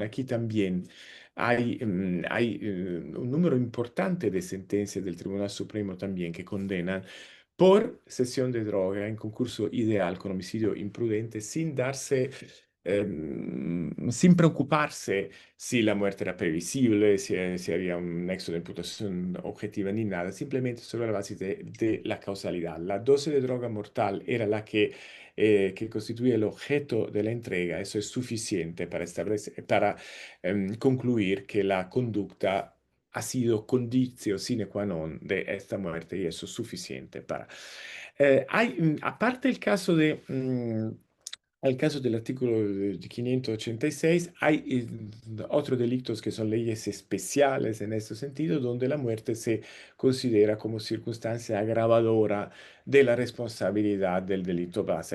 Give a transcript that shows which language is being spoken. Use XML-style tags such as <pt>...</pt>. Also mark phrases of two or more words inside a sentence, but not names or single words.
<es>Aquí también hay un número importante de sentencias del Tribunal Supremo también que condenan por cesión de droga en concurso ideal con homicidio imprudente sin preocuparse si la muerte era previsible, si había un nexo de imputación objetiva ni nada, simplemente sobre la base de la causalidad. La dosis de droga mortal era la que constituye el objeto de la entrega. Eso es suficiente para concluir que la conducta ha sido</es> <la>conditio sine qua non</la> <es>de esta muerte y eso es suficiente para... aparte el caso del artículo de 586, hay otros delitos que son leyes especiales en este sentido, donde la muerte se considera como circunstancia agravadora de la responsabilidad del delito base.</es>